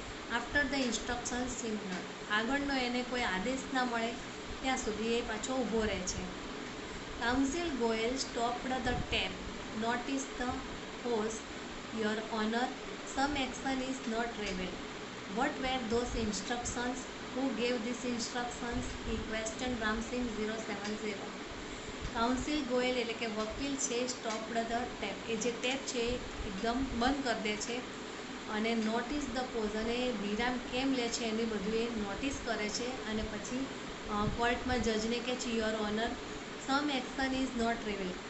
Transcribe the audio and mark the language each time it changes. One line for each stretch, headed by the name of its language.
Gujarati: After the instruction signal. આગળનો એને કોઈ આદેશ ના મળે ત્યાં સુધી એ પાછો ઊભો રહે છે.
English: Counsel Goyal stopped the tape. Notice the pause, your honour. Some action is not revealed. What were those instructions? Who gave these instructions? He questioned Ramsingh 070.
Gujarati: Council Goyal એટલે કે વકીલ છે સ્ટોપ્ડ ધ ટેપ. એ જે ટેપ છે એ એકદમ બંધ કરી દે છે અને નોટિસ ધ પોઝ, અને વિરામ કેમ લે છે એની બધું એ નોટિસ કરે છે. અને પછી કોર્ટમાં જજને કહે છે your honour, sum action is not revealed.